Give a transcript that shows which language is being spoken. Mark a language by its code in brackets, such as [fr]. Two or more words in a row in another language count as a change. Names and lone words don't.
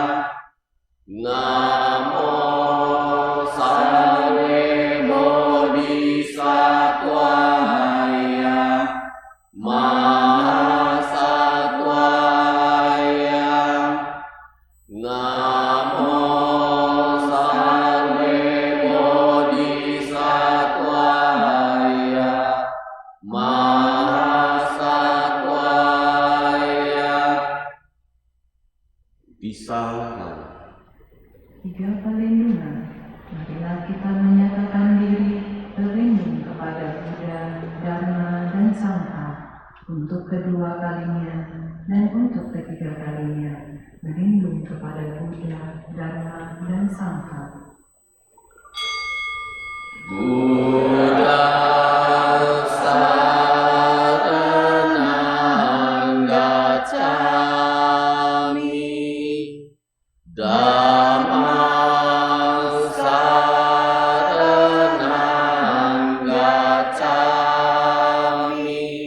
[sa] Namo Sarve Bodhisattvaya Mahasattvaya. Namo Sarve Bodhisattvaya Mahasattvaya. [id] Disalahkan. 3 perlindungan. Marilah kita menyatakan diri berlindung kepada Buddha, Dharma, dan Sangha untuk kedua kalinya dan untuk ketiga kalinya. Berlindung kepada Buddha, Dharma, dan Sangha. [pi] Buddha saranang gacchami. Dhammang saranang gacchami.